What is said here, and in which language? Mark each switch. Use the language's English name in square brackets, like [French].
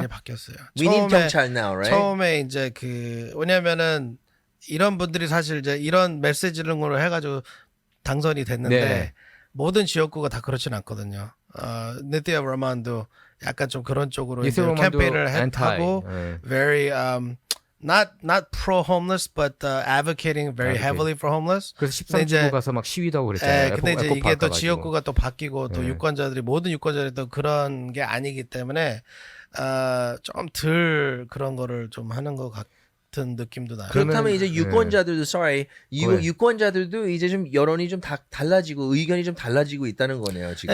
[Korean] 많이 바뀌었어요. 위님 경찰 now, right? 처음에 이제 그 왜냐면은 이런 분들이 사실 이제 이런 메시지를 해가지고 당선이 됐는데 네. 모든 지역구가 다 그렇진 않거든요. 네티아 라만도 약간 좀 그런 쪽으로 이제 니시아 라만도 캠페인을 [English] anti, [Korean] 하고 예. [English] very not pro homeless but advocating very Advocate. heavily for homeless. [Korean] 그래서 근데 이제 13지구 가서 막 시위도 하고 그랬잖아요. 근데 이제 이게 또 지역구가 또 바뀌고 또 네. 유권자들이 모든 유권자들이 또 그런 게 아니기 때문에 좀 덜 그런 거를 좀 하는 것 같은 느낌도 나요. 그렇다면 그러면- 이제 유권자들도 [English] sorry [Korean] 왜? 유권자들도 이제 좀 여론이 좀 달라지고 의견이 좀 달라지고 있다는 거네요 지금.